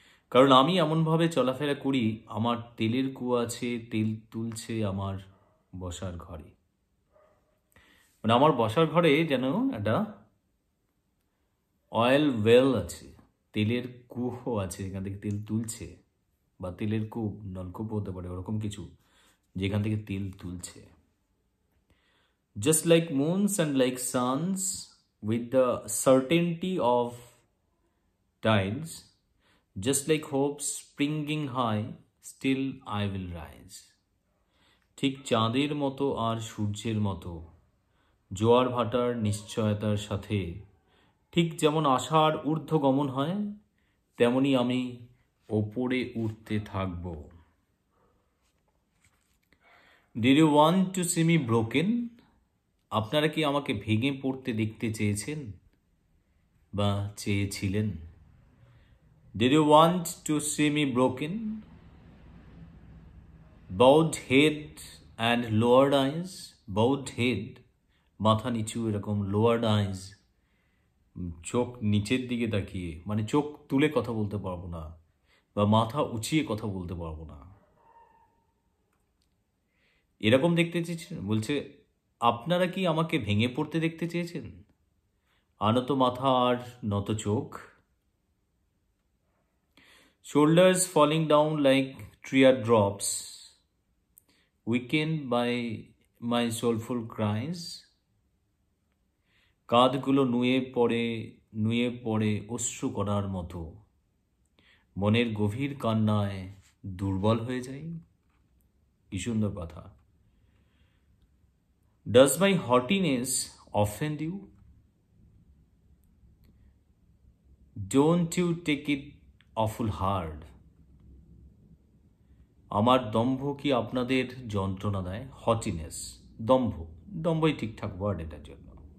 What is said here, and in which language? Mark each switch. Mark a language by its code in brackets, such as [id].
[bn] কারণ আমি এমনভাবে চলাফেরা করি, আমার তেলের কুয়া আছে, তেল তুলছে আমার বসার ঘরে। মানে আমার বসার ঘরে যেন একটা অয়েল ওয়েল আছে, তেলের কুয়ো আছে, এখান থেকে তেল তুলছে, বা তেলের কূপ, নলকূপ হতে পারে, ওরকম কিছু যেখান থেকে তেল তুলছে। [en] Just like moons and like suns, with the certainty of tides, just like hope springing high, still I will rise. [bn] ঠিক চাঁদের মতো আর সূর্যের মতো জোয়ার ভাটার নিশ্চয়তার সাথে, ঠিক যেমন আশার ঊর্ধ্বগমন হয়, তেমনি আমি ওপরে উঠতে থাকব। [en] Did you want to see me broken? [bn] আপনারা কি আমাকে ভেঙে পড়তে দেখতে চেয়েছেন বা চেয়েছিলেন? [en] Did you want to see me broken? Bowed head and lowered eyes. Bowed head, [bn] মাথা নিচু এরকম, [en] lowered eyes, [bn] চোখ নিচের দিকে তাকিয়ে, মানে চোখ তুলে কথা বলতে পারবো না, বা মাথা উঁচিয়ে কথা বলতে পারবো না, এরকম দেখতে চেয়েছেন। বলছে আপনারা কি আমাকে ভেঙে পড়তে দেখতে চেয়েছেন? আনত মাথা আর নত চোখ, [en] shoulders falling down like teardrops, weakened by my soulful cries, [bn] কাঁধগুলো নুয়ে পড়ে অশ্রু করার মতো মনের গভীর কান্নায় দুর্বল হয়ে যাই। কি সুন্দর কথা। [en] Does my haughtiness offend you? Don't you take it awful hard? [bn] আমার দম্ভ কি আপনাদের যন্ত্রণা দেয়? হটিনেস, দম্ভই ঠিকঠাক ওয়ার্ড এটার জন্য।